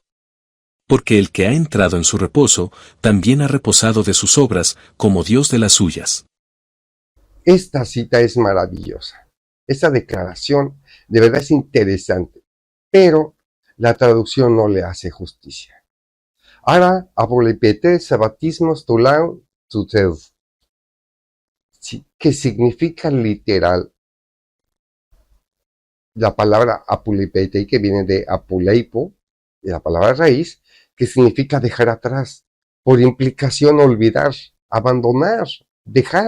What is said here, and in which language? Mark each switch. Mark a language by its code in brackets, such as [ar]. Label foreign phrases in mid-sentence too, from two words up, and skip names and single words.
[es] Porque el que ha entrado en su reposo, también ha reposado de sus obras, como Dios de las suyas. Esta cita es maravillosa. Esta declaración de verdad es interesante, pero la traducción no le hace justicia. Ahora, [el] ἀπολείπεται σαββατισμὸς τῷ λαῷ τοῦ θεοῦ, [es] que significa literal la palabra apulipete, que viene de apuleipo, de la palabra raíz, que significa dejar atrás, por implicación olvidar, abandonar, dejar.